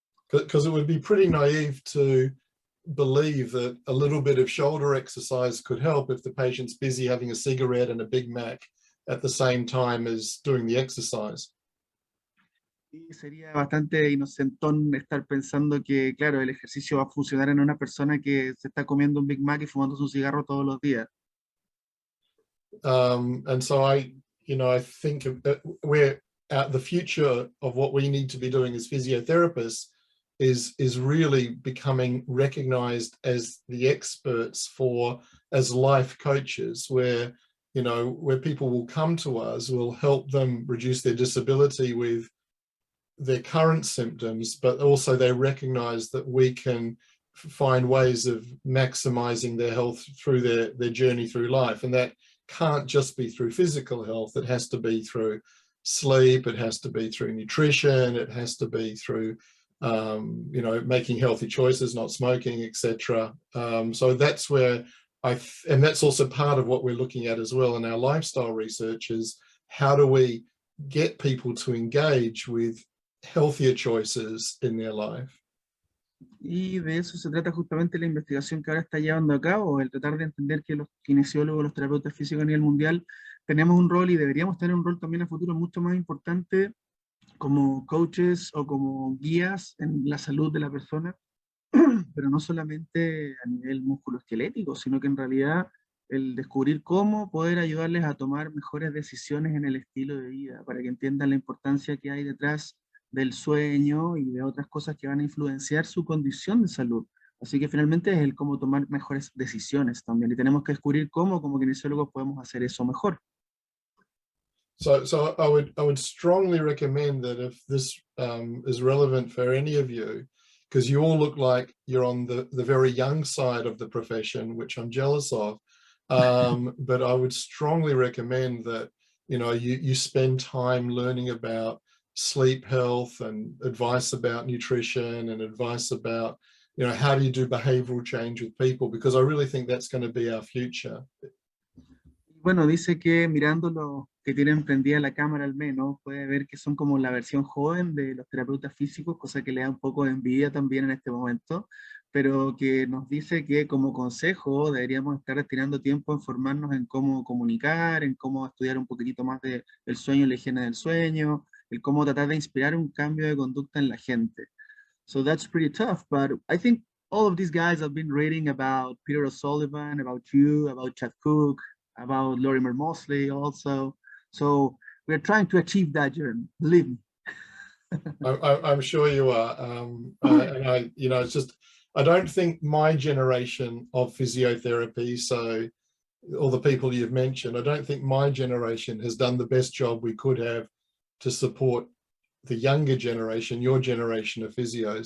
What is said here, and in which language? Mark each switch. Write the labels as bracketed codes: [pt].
[en] Because it would be pretty naive to believe that a little bit of shoulder exercise could help if the patient's busy having a cigarette and a Big Mac at the same time as doing the exercise. [es] Y sería bastante inocentón estar pensando que, claro, el ejercicio va a funcionar en una persona que se está comiendo un Big Mac y fumando un cigarro todos los días. [en] And so I think the future of what we need to be doing as physiotherapists is really becoming recognized as the experts as life coaches, where people will come to us, we'll help them reduce their disability with their current symptoms, but also they recognize that we can find ways of maximizing their health through their journey through life. And that can't just be through physical health. It has to be through sleep. It has to be through nutrition. It has to be through, making healthy choices, not smoking, etc. So that's where and that's also part of what we're looking at as well in our lifestyle research is how do we get people to engage with healthier choices in their life. [es] Y de eso se trata justamente la investigación que ahora está llevando a cabo, el tratar de entender que los kinesiólogos, los terapeutas físicos a nivel mundial, tenemos un rol y deberíamos tener un rol también a futuro mucho más importante como coaches o como guías en la salud de la persona, pero no solamente a nivel musculoesquelético, sino que en realidad el descubrir cómo poder ayudarles a tomar mejores decisiones en el estilo de vida, para que entiendan la importancia que hay detrás del sueño y de otras cosas que van a influenciar su condición de salud. Así que finalmente es el cómo tomar mejores decisiones también, y tenemos que descubrir cómo como kinesiólogos podemos hacer eso mejor. [en] So I would strongly recommend that if this is relevant for any of you, because you all look like you're on the very young side of the profession, which I'm jealous of, but I would strongly recommend that you spend time learning about sleep health and advice about nutrition and advice about how do you do behavioral change with people, because I really think that's going to be our future. [es] Bueno, dice que mirando lo que tienen prendida la cámara al menos, puede ver que son como la versión joven de los terapeutas físicos, cosa que le da un poco de envidia también en este momento, pero que nos dice que como consejo deberíamos estar destinando tiempo en formarnos en cómo comunicar, en cómo estudiar un poquitito más del sueño y la higiene del sueño, el cómo tratar de inspirar un cambio de conducta en la gente. [en] So that's pretty tough, but I think all of these guys have been reading about Peter O'Sullivan, about you, about Chad Cook, about Lorimer Mosley also. So we're trying to achieve that journey, believe me. I'm sure you are. And it's just, I don't think my generation of physiotherapy, so all the people you've mentioned, I don't think my generation has done the best job we could have to support the younger generation, your generation of physios.